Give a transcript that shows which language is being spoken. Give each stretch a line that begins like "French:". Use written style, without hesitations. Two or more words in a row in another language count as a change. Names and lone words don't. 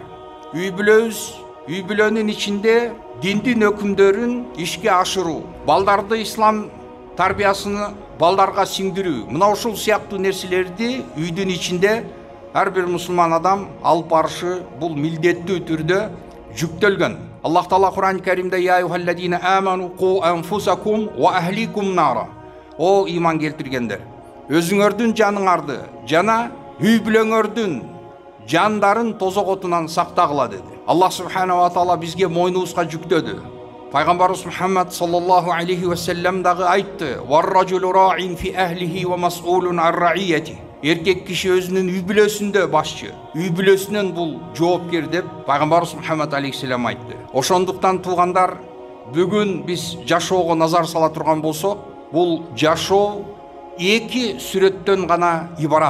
Kyrgyz: Үй бүлөнүн ичинде диндин өкүмдөрүн ишке ашыруу, балдарды ислам тарбиясыны балдарга сиңдирүү, мына ушул сыяктуу нерселерди үйдүн ичинде ар бир мусулман адам алып барышы бул милдеттүү түрдө жүктөлгөн. Аллах Таала Кур'ан Керимде
Arabic: يا أيها الذين آمنوا قوا أنفسكم وأهليكم نارا.
Kyrgyz: О иман келтиргендер, өзүңөрдүн жаныңарды жана үй бүлөңөрдүн жандарын тозок отунан сактагыла деди.
Arabic: الله سبحانه وتعالى
Kyrgyz: бизге мойнубузга жүктөдү. Пайгамбарыбыз Мухаммад
Arabic: صلى الله عليه وسلم
Kyrgyz: дагы айтты:
Arabic: "والرجل راع في أهله ومسؤول الرعية."
Kyrgyz: Эркек киши өзүнүн үй бүлөсүндө башчы, үй бүлөсүнөн бул жоопкер деп Пайгамбарыбыз Мухаммад алейхиссалам айтты. Ошондуктан туугандар, бүгүн биз жашоого назар сала турган болсок, бул жашоо эки сүрөттөн гана ибарат.